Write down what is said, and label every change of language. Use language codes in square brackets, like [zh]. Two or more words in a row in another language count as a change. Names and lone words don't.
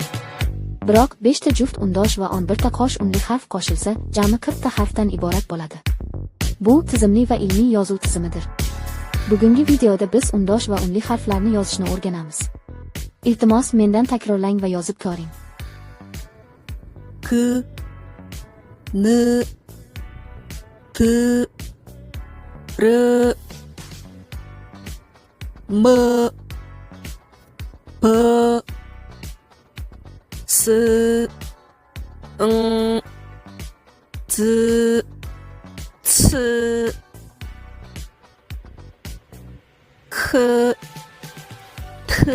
[uz] Biroq 5 ta juft undosh va 11 ta qo'sh unli harf qo'shilsa, jami 40 ta harfdan iborat bo'ladi. Bu tizimli va ilmiy yozuv tizimidir. Bugungi videoda biz undosh va unli harflarni yozishni o'rganamiz. Iltimos, mendan takrorlang va yozib ko'ring. K N T R M P S N Z C K T